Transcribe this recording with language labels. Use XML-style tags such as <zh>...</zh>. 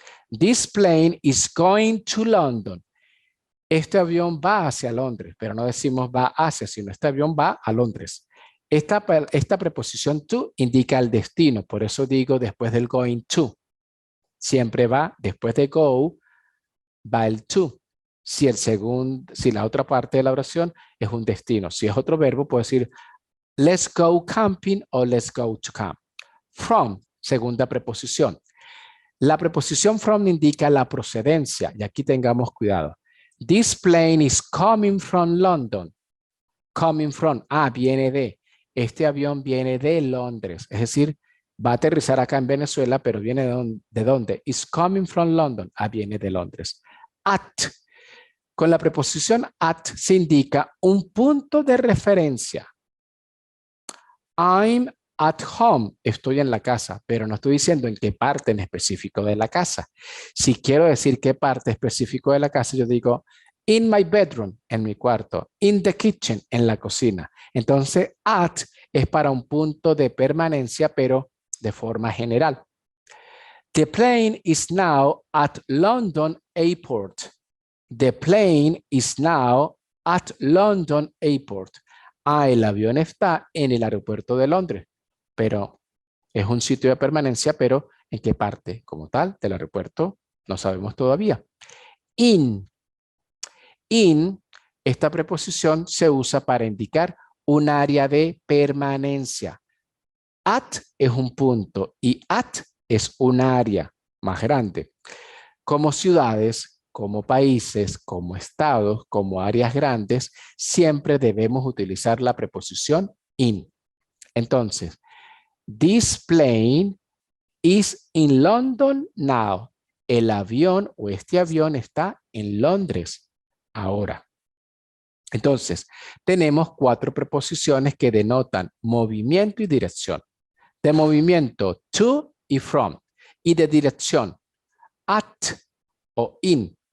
<en>This plane is going to London.</en> <es>Este avión va hacia Londres, pero no decimos va hacia, sino este avión va a Londres. Esta preposición to indica el destino, por eso digo después del going to. Siempre va, después de go, va el to. Si la otra parte de la oración es un destino. Si es otro verbo, puedo decir</es> <en>let's go camping o let's go to camp.</en> <es>From, segunda preposición. La preposición from indica la procedencia y aquí tengamos cuidado.</es> <en>This plane is coming from London. Coming from,</en> <es>viene de. Este avión viene de Londres. Es decir, va a aterrizar acá en Venezuela, pero viene ¿de dónde?</es> <en>Is coming from London.</en> <es>Viene de Londres.</es> <en>At.</en> <es>Con la preposición at se indica un punto de referencia.</es> <en>I'm at home.</en> <es>Estoy en la casa, pero no estoy diciendo en qué parte en específico de la casa. Si quiero decir qué parte específico de la casa, yo digo</es> <en>in my bedroom,</en> <es>en mi cuarto.</es> <en>In the kitchen,</en> <es>en la cocina. Entonces, at es para un punto de permanencia, pero de forma general.</es> <en>The plane is now at London Airport. The plane is now at London Airport.</en> <es>El avión está en el aeropuerto de Londres, pero es un sitio de permanencia, pero ¿en qué parte como tal del aeropuerto? No sabemos todavía. In. In, esta preposición se usa para indicar un área de permanencia. At es un punto y at es un área más grande. Como ciudades, como países, como estados, como áreas grandes, siempre debemos utilizar la preposición in. Entonces,</es> <en>this plane is in London now.</en> <es>El avión o este avión está en Londres ahora. Entonces, tenemos 4 preposiciones que denotan movimiento y dirección. De movimiento, to y from. Y de dirección, at o in.</es>